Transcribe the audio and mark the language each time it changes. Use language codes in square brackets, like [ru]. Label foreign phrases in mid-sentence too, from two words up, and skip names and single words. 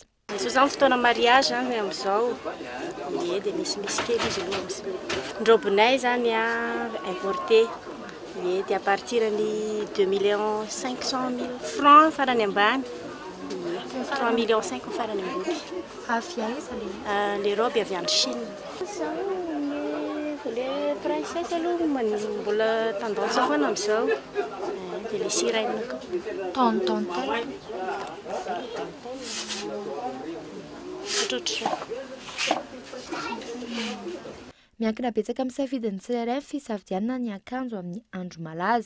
[mg] Izy zany fotoana mariage amin'izao, dia misy kely izy aloha. Ny robinay zany importé, dia [fr] à partir [mg] ny 2 500 000 francs farany ambany, 3 millions 5 farany ambony. Avy aiza [fr] les robes [mg] avy any Chine. [fr] Les princesses [mg] aloha mbola tendance foana amin'izao, dia [fr] les sirènes [mg] koa. Miankina betsaka amin'ny safidin'ny tsirairay ny fisafidianana ny akanjo amin'ny andro malaza.